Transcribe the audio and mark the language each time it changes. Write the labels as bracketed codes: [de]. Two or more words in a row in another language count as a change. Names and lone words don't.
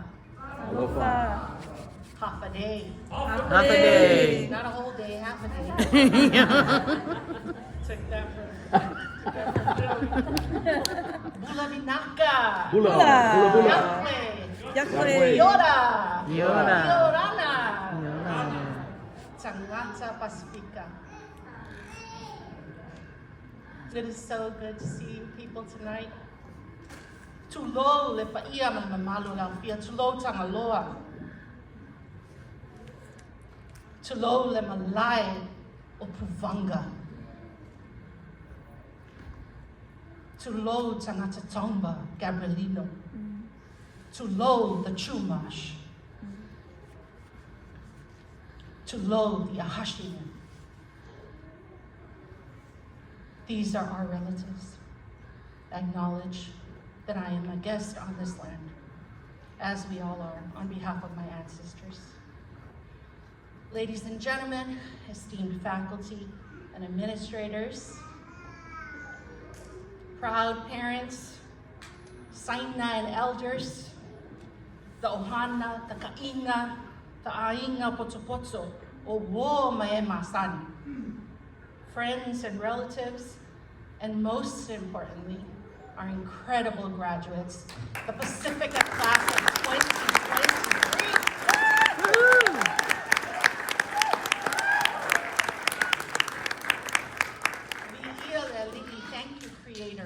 [sm] Alofa. [en] Half a day. Half a day. Not a whole day, half a day. Took that from [fj] Bula Vinaka. Bula. [mh] Yakwe. [rar] Yora. Yora. Yorana. Tangata Pacifica. [en] It is so good to see people tonight. [sm] Tulo le paia mamalo la fia tulo tangaloa. Tulo le malai o puvanga. Tulo tangata tomba Gabrielino. Tulo the chumash. Tulo the ahashina. [en] These are our relatives. Acknowledge that I am a guest on this land, as we all are, on behalf of my ancestors. Ladies and gentlemen, esteemed faculty and administrators, proud parents, saina and elders, the ohana, the kainga, the [sm] ainga potopoto, o wo mae masani, [en] friends and relatives, and most importantly, our incredible graduates, the Pacifica class of 2023. Thank you, Creator.